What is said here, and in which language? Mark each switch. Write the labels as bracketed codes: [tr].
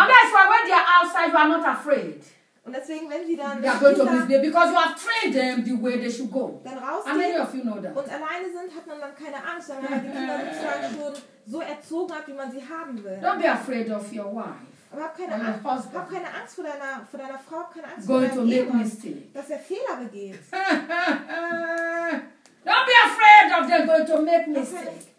[en] And that's why when they are outside, you are not afraid. [de] Und deswegen, wenn sie dann [en] because you have trained them the way they should go. [de] Dann rausgehen. [en] How many of you know that? [de] Und alleine sind, hat man dann keine Angst, weil man die Kinder schon so erzogen hat, wie man sie haben will. [en] Don't be afraid of your wife. [de] Aber hab keine Angst vor deiner Frau, keine Angst [en] going [de] vor deinem [en] to make mistakes. [de] Dass er Fehler begeht. [en] Don't be afraid of them going to make mistakes.